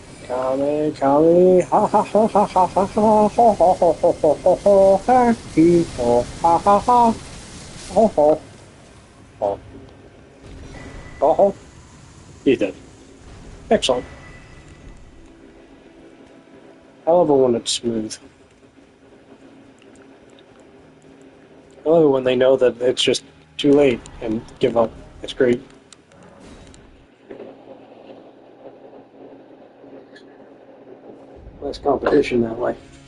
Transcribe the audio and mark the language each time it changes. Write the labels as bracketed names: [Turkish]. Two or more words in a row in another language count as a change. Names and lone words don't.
[English] Kami, ha ha ha ha ha ha ha, ho ho ho ho ho ho ho, ha he ho, ha ha ha, ho ho ho ho ho. You did. Excellent. I love it when it's smooth. I love it when they know that it's just too late and give up. It's great. Less competition that way.